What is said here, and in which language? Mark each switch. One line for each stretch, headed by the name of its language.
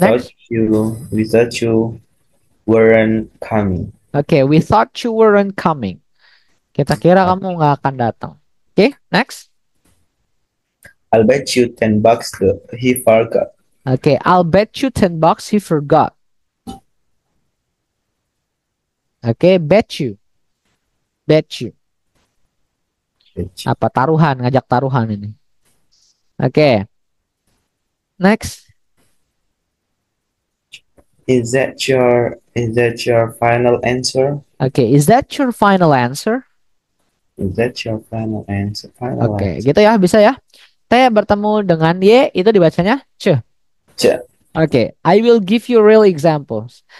English: thought you weren't coming. Oke, we thought you weren't coming.
Indonesian: Kita kira kamu nggak akan datang.
English: Oke, next. I'll bet you $10 he forgot. Oke, I'll bet you $10 he forgot. Oke, bet you. Bet you. Bet you.
Indonesian: Apa taruhan, ngajak taruhan ini. Oke. Next.
English: Is that your final answer? Okay, is that your final answer? Is that your final answer? Final Oke, answer.
Indonesian: gitu ya, bisa ya. T bertemu dengan Y itu dibacanya C. Ch-
English: Oke, I will give you real examples.